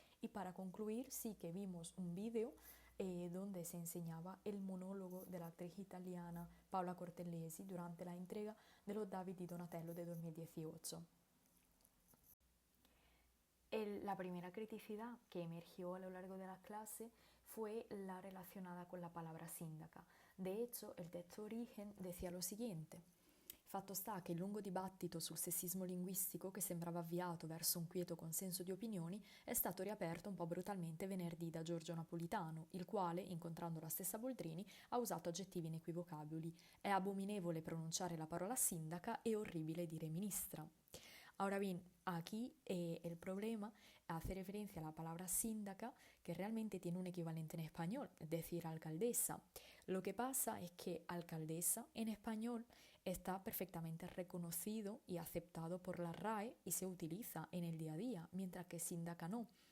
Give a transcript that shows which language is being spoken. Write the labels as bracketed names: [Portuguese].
[Spanish] Y para concluir, sí que vimos un vídeo donde se enseñaba el monólogo de la actriz italiana Paola Cortellesi durante la entrega de los David di Donatello de 2018. La primera criticidad que emergió a lo largo de las clases fue la relacionada con la palabra sindaca. De hecho, [Italian] il testo [Spanish] origen decía lo siguiente: [Italian] fatto sta che il lungo dibattito sul sessismo linguistico, che sembrava avviato verso un quieto consenso di opinioni, è stato riaperto un po' brutalmente venerdì da Giorgio Napolitano, il quale, incontrando la stessa Boldrini, ha usato aggettivi inequivocabili. È abominevole pronunciare la parola sindaca e orribile dire ministra. [Spanish] Ahora bien, aquí el problema hace referencia a la palabra síndaca, que realmente tiene un equivalente en español, es decir, alcaldesa. Lo que pasa es que alcaldesa en español está perfectamente reconocido y aceptado por la RAE y se utiliza en el día a día, mientras que síndaca no.